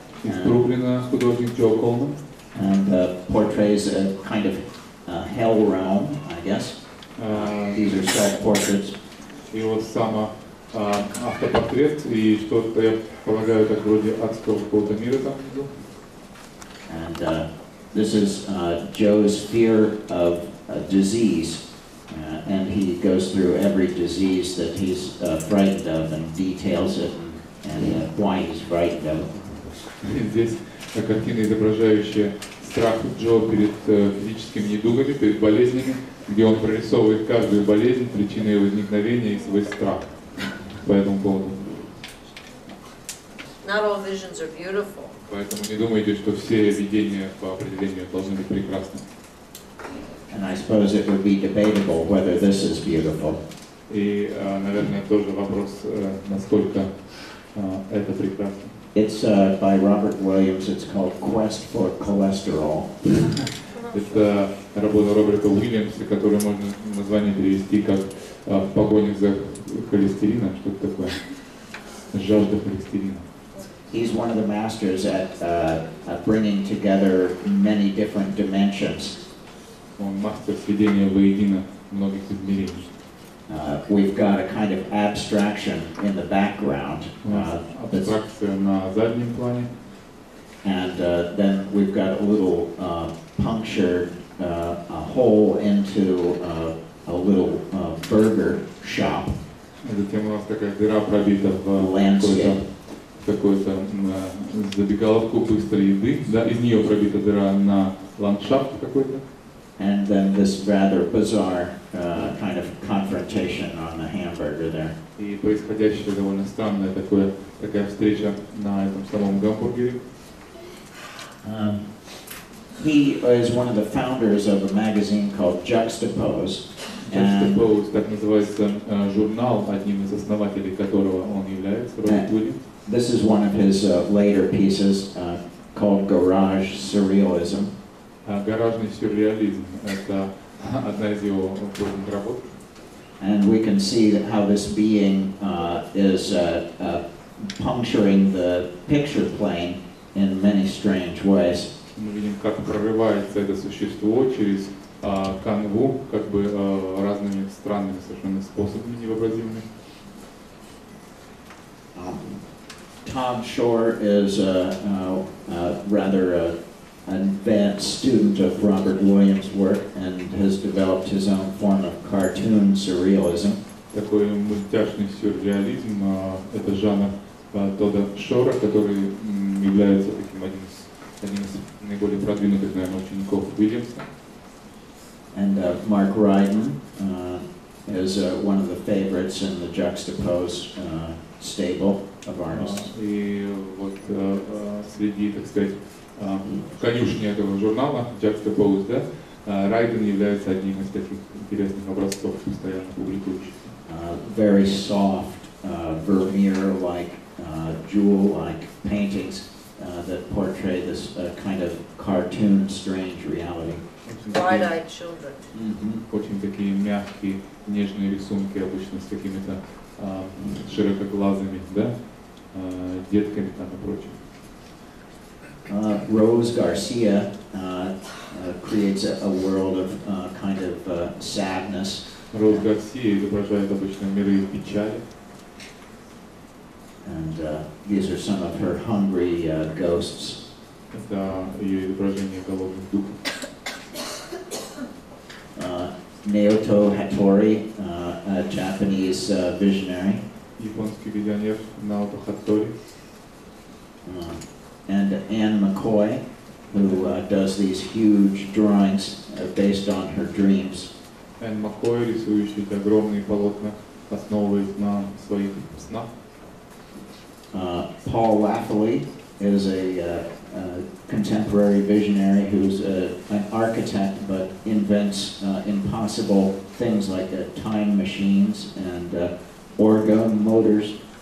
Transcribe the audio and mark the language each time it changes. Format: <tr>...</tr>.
<ru>Из Бруклина художник Джо Колман.</ru> <en>And portrays a kind of hell realm, I guess. These are self-portraits.</en> <ru>И вот сам автопортрет, и что-то, я полагаю, так вроде адского какого-то мира там внизу.</ru> <en>And this is Joe's fear of disease. And he goes through every disease that he's frightened of and details it and why he's frightened of it.</en> <ru>Здесь картина, изображающая страх Джо перед физическими недугами, перед болезнями, где он прорисовывает каждую болезнь, причину ее возникновения и свой страх по этому поводу.</ru> <en>Not all visions are beautiful.</en> <ru>Поэтому не думайте, что все видения по определению должны быть прекрасны.</ru> <en>And I suppose it would be debatable whether this is beautiful.</en> <ru>И, наверное, тоже вопрос, насколько Это прекрасно.</ru> <en>It's by Robert Williams. It's called Quest for Cholesterol.</en> <ru>Это работа Роберта Уильямса, которую можно название перевести как «В погоне за холестерином», что-то такое. Жажда холестерина.</ru> <en>He's one of the masters at bringing together many different dimensions.</en> <ru>Он мастер сведения воедино многих измерений.</ru> <en>We've got a kind of abstraction in the background.</en> <ru>Абстракция на заднем плане.</ru> <en>And then we've got a little punctured a hole into a little burger shop.</en> <ru>Затем у нас такая дыра пробита в какую-то забегаловку быстрой еды. Да, из нее пробита дыра на ландшафт какой-то.</ru> <en>And then this rather bizarre kind of confrontation on the hamburger there.</en> <ru>И происходящее довольно странная такая встреча на этом самом гамбургере.</ru> <en>He is one of the founders of a magazine called Juxtapose.</en> <ru>Juxtapose, так называется журнал, одним из основателей которого он является, Роберт Уильямс.</ru> <en>This is one of his later pieces called Garage Surrealism.</en> <ru>Гаражный сюрреализм – это одна из его поздних работ.</ru> <en>And we can see that how this being is puncturing the picture plane in many strange ways.</en> <ru>Мы видим, как прорывается это существо через канву, как бы разными странными совершенно способами невообразимыми.</ru> <en>Todd Shore is rather an advanced student of Robert Williams' work and has developed his own form of cartoon surrealism.</en> <ru>Такой мультяшный сюрреализм – это жанр Тодда Шора, который является таким одним из наиболее продвинутых, наверное, учеников Уильямса.</ru> <en>And Mark Ryden is one of the favorites in the Juxtapose stable of artists.</en> <ru>И вот среди, так сказать, конюшни этого журнала Juxtapose, да, Райден является одним из таких интересных образцов, постоянно публикующихся.</ru> <en>Very soft, Vermeer-like, jewel-like paintings that portray this kind of cartoon, strange reality. Bright-eyed children.</en> <ru>Очень такие мягкие, нежные рисунки, обычно с какими-то широкоглазыми, да, детками там и прочим.</ru> <en>Rose Garcia creates a world of kind of sadness.</en> <ru>Роуз Гарсия изображает обычно миры печали.</ru> <en>And these are some of her hungry ghosts.</en> <ru>Это ее изображение голодных духов.</ru> <en>Naoto Hattori, a Japanese visionary.</en> <ru>Японский визионер Наото Хаттори.</ru> <en>And Anne McCoy, who does these huge drawings based on her dreams.</en> <ru>Энн Маккой, рисующий огромные полотна, основываясь на своих снах.</ru> <en>Paul Laffoley is a contemporary visionary who's an architect but invents impossible things like time machines and orgone motors.</en>